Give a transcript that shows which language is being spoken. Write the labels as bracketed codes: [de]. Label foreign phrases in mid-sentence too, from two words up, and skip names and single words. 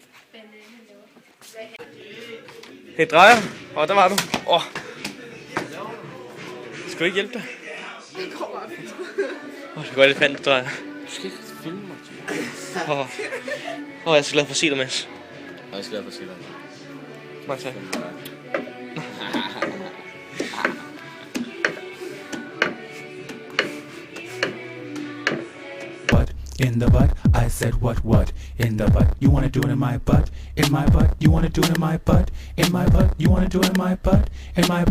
[da] Hey, drejer. Der var du. Skal du ikke hjælpe dig? Det kommer op. Det kan godt elefant, drejer. Du skal ikke filme mig. Jeg er så glad for at se dig, Mads. Jeg er glad for at se dig. Mange tak. [en] What in the butt? I said what in the butt? You wanna do it in my butt? In my butt? You wanna do it in my butt? In my butt? You wanna do it in my butt?